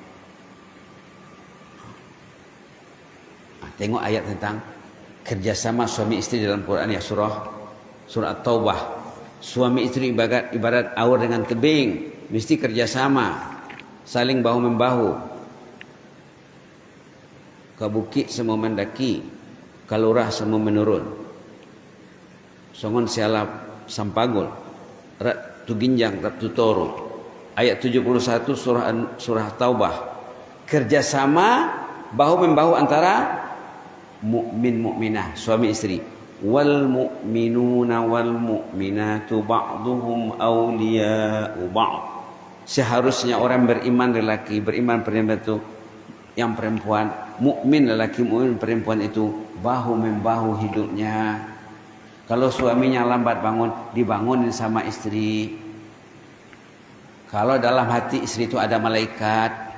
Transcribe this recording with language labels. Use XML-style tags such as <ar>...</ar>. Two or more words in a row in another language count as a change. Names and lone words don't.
<id>Tengok ayat tentang kerjasama suami istri dalam Quran ya, surah At-Taubah. Suami istri ibarat aur dengan tebing, mesti kerjasama, saling bahu membahu. Ke bukit semua mendaki, ke lurah semua menurun.</id> <bbc>Songon sialap sampagul, rat tu ginjang, rat tu toru.</bbc> <id>Ayat 71 surah Taubah. Kerjasama bahu membahu antara mukmin mukminah, suami istri.</id> <ar>Wal mu'minuna wal mu'minatu ba'duhum awliya'u ba'd.</ar> <id>Seharusnya orang beriman lelaki, beriman perempuan itu, yang perempuan, mukmin lelaki, mukmin perempuan itu bahu membahu hidupnya. Kalau suaminya lambat bangun, dibangunin sama istri. Kalau dalam hati istri itu ada malaikat.</id>